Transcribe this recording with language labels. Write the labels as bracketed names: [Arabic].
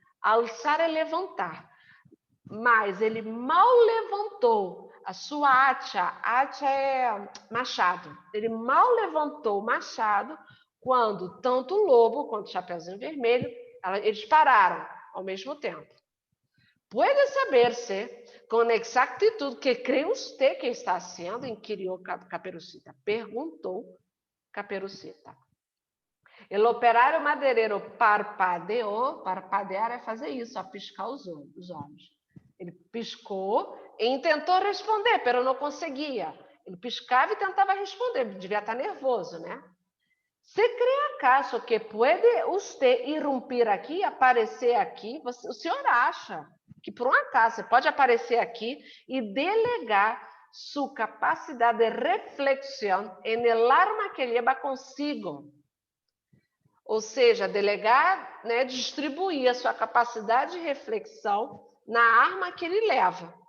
[Portuguese] Alçar é levantar. Mas ele mal levantou a sua hacha é machado. Ele mal levantou o machado quando tanto o lobo quanto o Chapeuzinho Vermelho, eles pararam ao mesmo tempo. [Spanish] Puede saberse com exactitud que cree usted que está haciendo, inquirió Caperucita. [Portuguese] Perguntou Caperucita. El operário madeireiro parpadeou. Parpadear é fazer isso, piscar os olhos. Ele piscou e tentou responder, mas não conseguia. Ele piscava e tentava responder, devia estar nervoso, né? [Spanish] ¿Se cree acaso que puede usted irrumpir aqui, aparecer aqui? [Portuguese] O senhor acha que, por um acaso, você pode aparecer aqui e delegar sua capacidade de reflexão [Spanish] en el arma que lleva consigo? [Portuguese] Ou seja, delegar, né, distribuir a sua capacidade de reflexão na arma que ele leva.